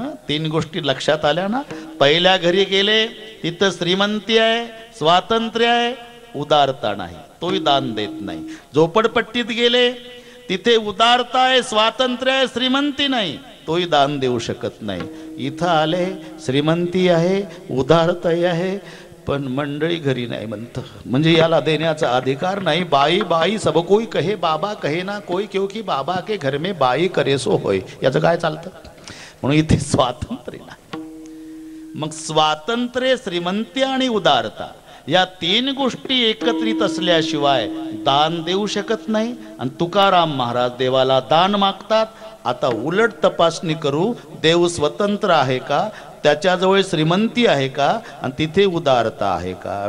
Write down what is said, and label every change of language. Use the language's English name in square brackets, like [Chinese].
[Marathi] तीन गोष्टी लक्षात आल्या ना. पहिल्या घरी गेले, तिथं श्रीमंती आहे, स्वातंत्र्य आहे, उदारता नाही, तोही दान देत नाही. झोपडपट्टीत गेले, तिथे उदारता आहे, स्वातंत्र्य आहे, श्रीमंती नाही, तोही दान देऊ शकत नाही. इथं आले, श्रीमंती आहे, उदारताही आहे, पण मंडळी घरी नाही म्हणतं. म्हणजे याला देण्याचा अधिकार नाही. [Hindi] बाई बाई सब कोई कहे, बाबा कहे ना कोई, क्योंकि बाबा के घर में बाई करे सो होय. [Marathi] याचं काय चालतं? म्हणून इथे स्वातंत्र्य नाही. मग स्वातंत्र्य, श्रीमंती आणि उदारता या तीन गोष्टी एकत्रित असल्याशिवाय दान देऊ शकत नाही. आणि तुकाराम महाराज देवाला दान मागतात. आता उलट तपासणी करू, देव स्वतंत्र आहे का, त्याच्याजवळ श्रीमंती आहे का, आणि तिथे उदारता आहे का?